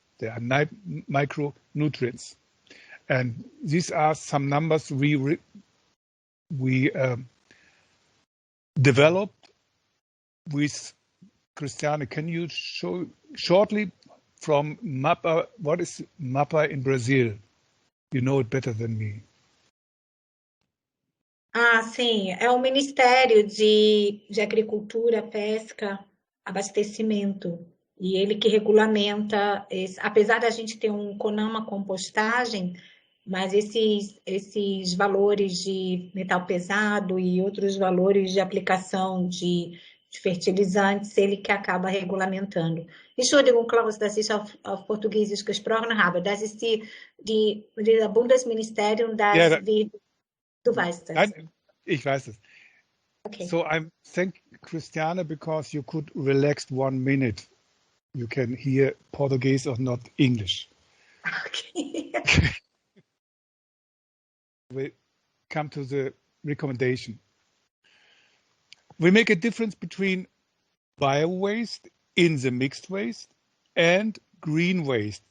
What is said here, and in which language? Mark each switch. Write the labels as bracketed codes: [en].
[en] They are micronutrients. And these are some numbers we developed with Christiane. Can you show shortly from MAPA, what is MAPA in Brazil? You know it better than me. [pt] Ah, sim, é o Ministério de Agricultura, Pesca, Abastecimento, e ele que regulamenta, apesar da gente ter um CONAMA compostagem, mas esses valores de metal pesado e outros valores de aplicação de fertilizantes, ele que acaba regulamentando. [de] Entschuldigung, Klaus, dass ich auf Portugiesisch gesprochen habe. Das ist die Bundesministerium, das du weißt das. Ich weiß es. [en] Okay. So I thank Christiane because you could relax 1 minute. You can hear Portuguese or not English. Okay. We come to the recommendation. We make a difference between bio-waste in the mixed waste and green waste.